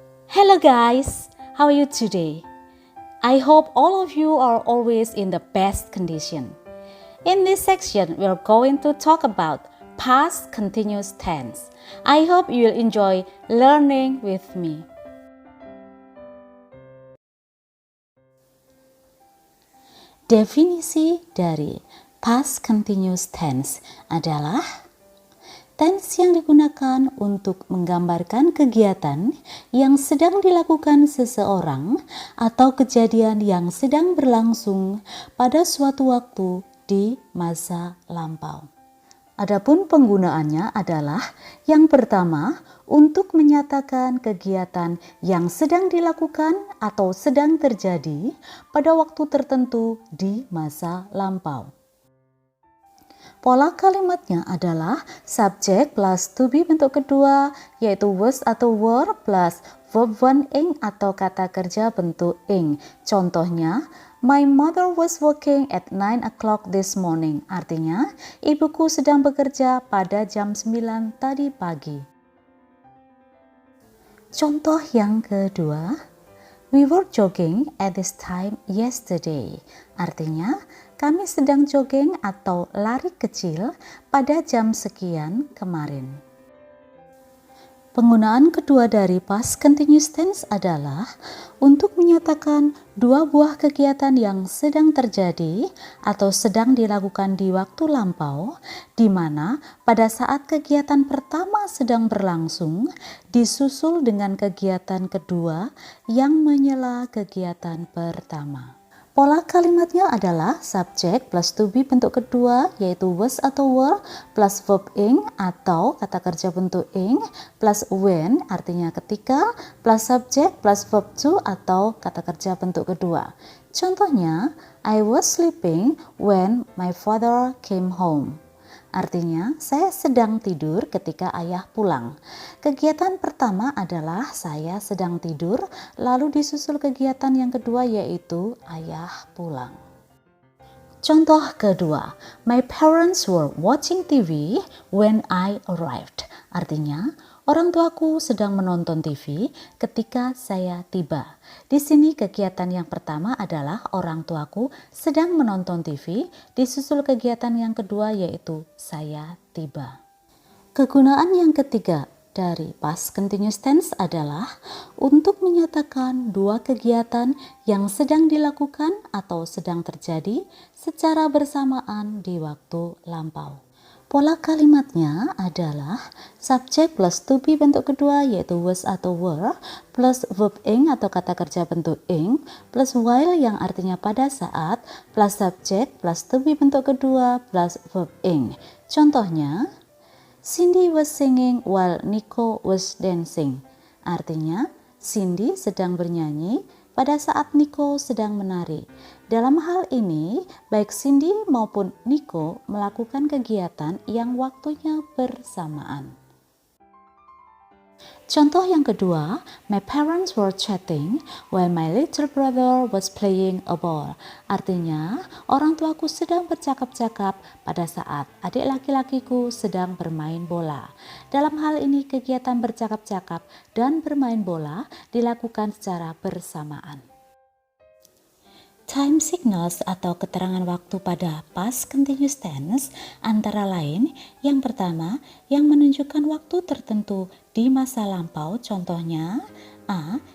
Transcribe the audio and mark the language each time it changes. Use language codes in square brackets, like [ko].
[en] Hello guys, how are you today? I hope all of you are always in the best condition. In this section, we're going to talk about past continuous tense. I hope you'll enjoy learning with me. [id] Definisi dari past continuous tense adalah tense yang digunakan untuk menggambarkan kegiatan yang sedang dilakukan seseorang atau kejadian yang sedang berlangsung pada suatu waktu di masa lampau. Adapun penggunaannya adalah yang pertama untuk menyatakan kegiatan yang sedang dilakukan atau sedang terjadi pada waktu tertentu di masa lampau. Pola kalimatnya adalah subjek plus to be bentuk kedua, yaitu was atau were plus verb one ing atau kata kerja bentuk ing. Contohnya, [en] my mother was working at 9 o'clock this morning. [id] Artinya, ibuku sedang bekerja pada jam 9 tadi pagi. Contoh yang kedua, [en] we were jogging at this time yesterday. [id] Artinya, kami sedang jogging atau lari kecil pada jam sekian kemarin. Penggunaan kedua dari past continuous tense adalah untuk menyatakan dua buah kegiatan yang sedang terjadi atau sedang dilakukan di waktu lampau, di mana pada saat kegiatan pertama sedang berlangsung, disusul dengan kegiatan kedua yang menyela kegiatan pertama. Pola kalimatnya adalah subjek plus to be bentuk kedua, yaitu was atau were plus verb ing atau kata kerja bentuk ing plus when artinya ketika plus subjek plus verb to atau kata kerja bentuk kedua. Contohnya, [en] I was sleeping when my father came home. [id] Artinya, saya sedang tidur ketika ayah pulang. Kegiatan pertama adalah saya sedang tidur, lalu disusul kegiatan yang kedua yaitu ayah pulang. Contoh kedua, [en] my parents were watching TV when I arrived. [id] Artinya, orang tuaku sedang menonton TV ketika saya tiba. Di sini kegiatan yang pertama adalah orang tuaku sedang menonton TV, disusul kegiatan yang kedua yaitu saya tiba. Kegunaan yang ketiga dari past continuous tense adalah untuk menyatakan dua kegiatan yang sedang dilakukan atau sedang terjadi secara bersamaan di waktu lampau. Pola kalimatnya adalah subjek plus to be bentuk kedua yaitu was atau were plus verb ing atau kata kerja bentuk ing plus while yang artinya pada saat plus subjek plus to be bentuk kedua plus verb ing. Contohnya, [en] Cindy was singing while Nico was dancing. [id] Artinya, Cindy sedang bernyanyi pada saat Nico sedang menari. Dalam hal ini, baik Cindy maupun Nico melakukan kegiatan yang waktunya bersamaan. Contoh yang kedua, [en] my parents were chatting while my little brother was playing a ball. [id] Artinya, orang tuaku sedang bercakap-cakap pada saat adik laki-lakiku sedang bermain bola. Dalam hal ini, kegiatan bercakap-cakap dan bermain bola dilakukan secara bersamaan. Time signals atau keterangan waktu pada past continuous tense antara lain yang pertama yang menunjukkan waktu tertentu di masa lampau, contohnya A.